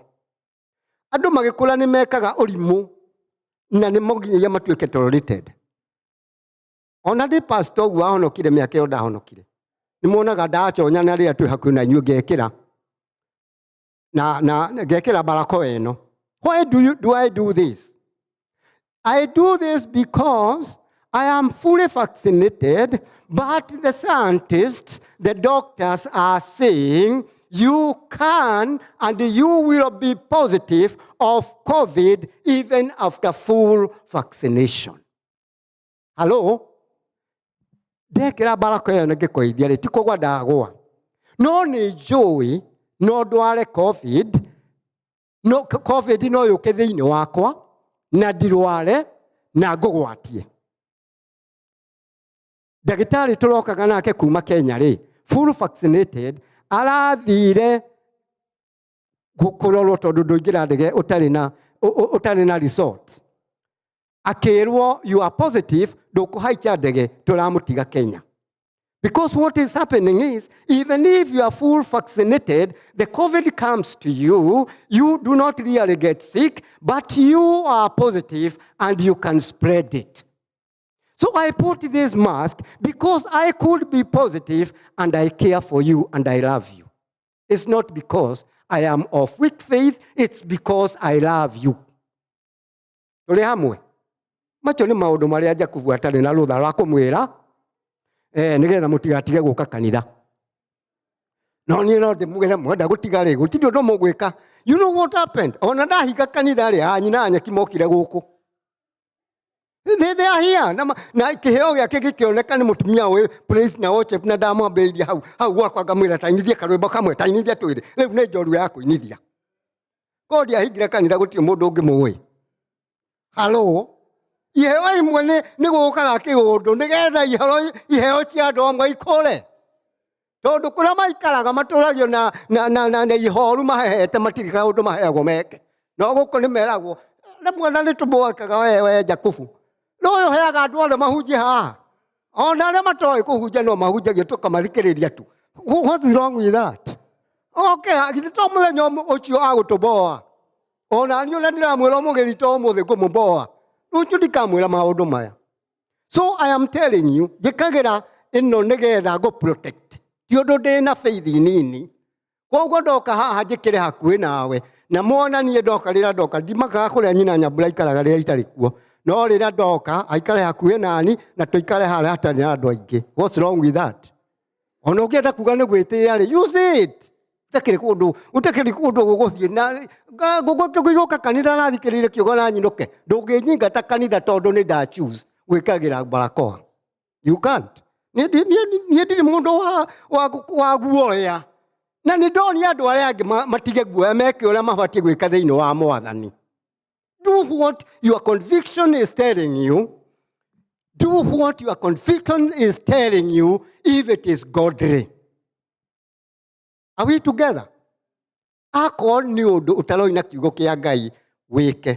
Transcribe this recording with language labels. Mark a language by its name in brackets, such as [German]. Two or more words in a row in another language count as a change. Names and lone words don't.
[Kikuyu] Andu magikula ni mekaga urimu na ni moginyagia matuike tolerated. Ona ndi pastor ugu ahonokire miaka yo ndahonokire. Ni muonaga ndaconya na ria twi hakuhi na inyuĩ ngekira na ngekira barakoa ĩno. [English] Why do I do this? I do this because I am fully vaccinated, but the scientists, the doctors are saying you can and you will be positive of COVID even after full vaccination. Hello? [Kikuyu] Ndekira barako ya ngikoithia ri tikogwa ndagwa. No ni njui no ndware COVID. No COVID no yuke thiini wakwa na ndirware na ngugwatie. Ndagitari turokaga nake kuma Kenya ri [English] full vaccinated [Kikuyu] arathire gukurorwo tondu nduingira ndege utari na resort. Akirwo [English] you are positive [Kikuyu] ndukuhaicha ndege turamutiga Kenya. [English] Because what is happening is, even if you are full vaccinated, the COVID comes to you, you do not really get sick, but you are positive and you can spread it. So I put this mask because I could be positive and I care for you and I love you. It's not because I am of weak faith, it's because I love you. [Kikuyu] Tuli hamwe. Macho ni maundu maria Jakubu atari na rutha rwa kumwira nigetha mutigatige guka kanitha. No ni no ndimugire mwenda gutiga ri gutindo no mugwika. [English] You know what happened? [Kikuyu] Ona ndahiga kanitha ri anyina nyaki mokire guku. [English] They are here. [Kikuyu] Na kiheo giake gikioneka ni mutumia we praise na worship na ndamwambiriria hau gwakwa ngamwira tainithia karwimbo kamwe tainithia twiri riu ni njoru ya kuinithia. God ahingire kanitha gutire mundu ungimuwi. [English] Hello? [Kikuyu] Iheo imwe ni gukaga kiundu nigetha iheo cia andu amwe ikore. Tondu kuria maikaraga maturagio na ihoru mahehete matirika undu maheagwo meke. No guku ni meragwo mwana ni tuboakaga we Jakubu. No yo heaga andu othe mahunjie haha. Ona aria matoi kuhunjia no mahunjagia tukamarikiriria tu. [English] What is wrong with that? [Kikuyu] Okay, githĩ to mũthenya ũcio agũtũboa. Ona niĩ ũrĩa ndiramwĩra mũgeni to ũmũthĩ ngũmũboa. Rũciũ ndikamwĩra maũndũ maya. [English] So I am telling you, [Kikuyu] njĩkagĩra ĩno nĩgetha ngũ-protect. Ti ũndũ ndĩna faith nini. Koguo ndoka haha njĩkĩre hakuhĩ nawe. Na mwana niĩ ndoka rĩrĩa ndoka ndimakaga kũrĩa nyina Nyambura ikaraga rĩrĩa itarĩ kuo. No rĩrĩa ndoka aikare hakuhĩ nani na tũikare harĩa hatarĩ na andũ aingĩ. [English] What's wrong with that? [Kikuyu] Ona ũngĩenda kuga nĩ gwĩtĩĩa rĩ, [English] use it. [Kikuyu] Utakiri kundu gũgũthiĩ na gũgũka kanitha na thikĩrĩire kiugo na nyinũke. Ndũngĩnyingata kanitha tondu nĩ nda choose gwĩkagĩra barakoa. [English] You can't. [Kikuyu] niĩ ndirĩ mũndũ wa guoya. Na nĩ ndonia andũ arĩa angĩ matige guoya meke ũrĩa mabatiĩ gwĩka thĩinĩ wa Mwathani. [English] Do what your conviction is telling you. Do what your conviction is telling you if it is godly. Are we together? [Kikuyu] Akorwo nĩ ũndũ ũtaroina kiugo kĩa Ngai wĩke.